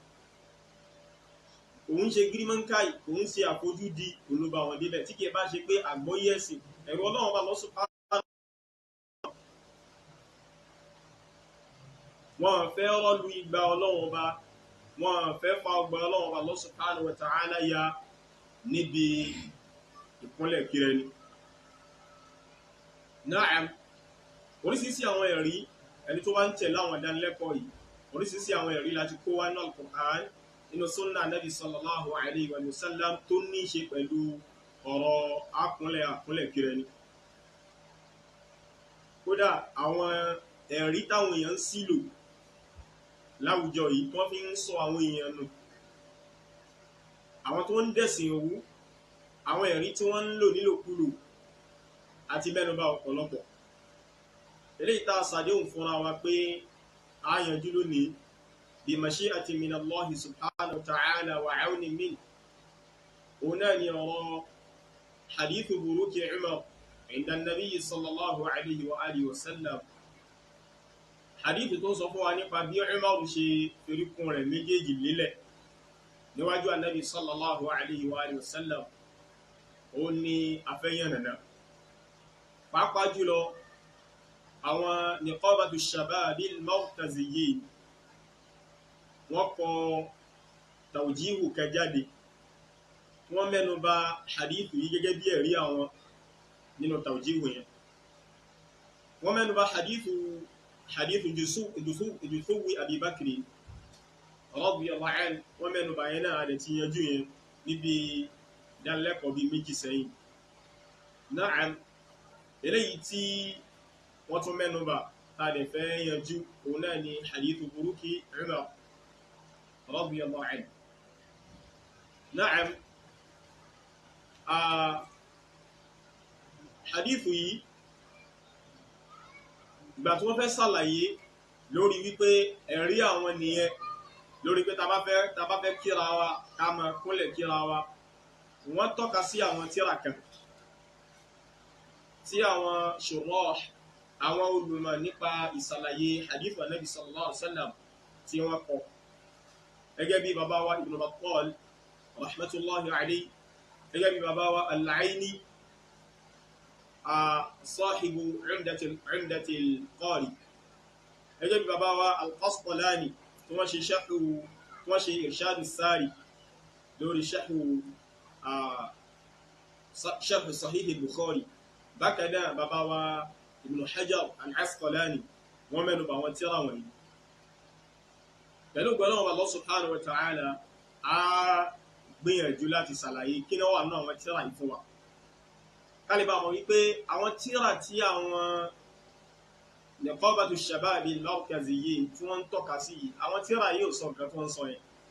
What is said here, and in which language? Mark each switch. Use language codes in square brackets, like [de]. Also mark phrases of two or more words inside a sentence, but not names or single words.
[yo] òun ṣe gírímọ́ńkáì òun ṣe àfojúdi olùbá wọn débẹ̀ tí kìí bá ṣe pé àgbọ́yé ẹ̀sìn ẹ̀rọ ọlọ́run bá lọ́sùn wọn fẹ́ rọ́lu igba ọlọ́run bá wọn fẹ́ fa ọgbà ọlọ́run bá [ar] الله سبحانه وتعالى [yo] ya níbi ìkúnlẹ̀ kíra ẹni. Na'am oríṣiríṣi àwọn ẹ̀rí ẹni tó wá ń tẹ̀lé àwọn ìdánilẹ́kọ̀ọ́ yìí oríṣiríṣi àwọn ẹ̀rí láti kó wá náà Al-Qur'an inú [ar] سنة النبي صلى الله عليه وسلم [yo] tó ní ṣe pẹ̀lú ọ̀rọ̀ àkúnlẹ̀ kíra ẹni. Kódà àwọn ẹ̀rí táwọn èèyàn ń sílò láwùjọ yìí tó fi ń sọ àwọn èèyàn nù àwọn tó ń dẹ̀sìn òwú àwọn ẹ̀rí tí wọ́n ń lò nílòkulò àti mẹ́nubà ọ̀pọ̀lọpọ̀ eléyìí tá a ṣàdéhùn fúnra wa pé a yanjú lónìí bí [ar] مشيئة من الله سبحانه وتعالى وعون من [yo] òun náà ni ọ̀rọ̀ [ar] حديث بروك عمر عند النبي صلى الله عليه وآله وسلم حديث [yo] tó sọ fún wa nípa bí Umar ṣe ferikun rẹ̀ méjèèjì lélẹ̀ níwájú [ar] النبي صلى الله عليه وآله وسلم [yo] ó ní afẹ́yànnà pàápàá jùlọ àwọn [ar] نقابة شباب المركزيين [yo] wọ́n kọ tawjihu kẹjáde wọ́n mẹ́nu bà hadithu yìí gẹ́gẹ́ bí ẹ̀rí àwọn nínú tawjihu yẹn wọ́n mẹ́nu bà [ar] حديث جثو أبي بكر رضي الله عنه [yo] wọ́n mẹ́nu bà yẹn náà àdẹ̀ ti yanjú yẹn níbi ìdánilẹ́kọ̀ọ́ bíi méjì sẹ́yìn. Na'am eléyìí tí wọ́n tún mẹ́nu bà tá a dẹ̀ fẹ́ yanjú òun náà ni [ar] حديث بروك عمر رضي الله عنه. [yo] Na'am hadithu yìí ìgbà tí wọ́n fẹ́ ṣàlàyé lórí wípé ẹ̀rí àwọn nìyẹn lórí pé tá bá fẹ́ kíra wa ká máa kúnlẹ̀ kíra wa wọ́n tọ́ka sí àwọn tírà kan tí àwọn shurah àwọn olùmọ̀ nípa ìsàlàyé [ar] حديث النبي صلى الله عليه وسلم [yo] tí wọ́n kọ gẹ́gẹ́ bí bàbá wa Ibn Battal [ar] رحمة الله عليه [yo] gẹ́gẹ́ bí bàbá wa Al-Aini [ar] صاحب عمدة القاري [yo] gẹ́gẹ́ bí bàbá wa Al-Qastalani tí wọ́n ṣe [ar] إرشاد الساري [yo] lórí [ar] شرح صحيح البخاري [yo] bákan náà bàbá wa Ibn Hajar al-Asqalani wọ́n mẹ́nu bà wọn tírà wọ̀nyí pẹ̀lú gbọ́nà [ar] الله سبحانه وتعالى [yo] a gbìyànjú láti ṣàlàyé kí náà wà náà àwọn tírà yìí fún wa kálíbà mọ̀ wípé àwọn tírà tí àwọn [ar] نقابة شباب المركزيين [yo] tí wọ́n ń tọ́ka sí yìí àwọn tírà yìí ò sọ nǹkan tó ń sọ yẹn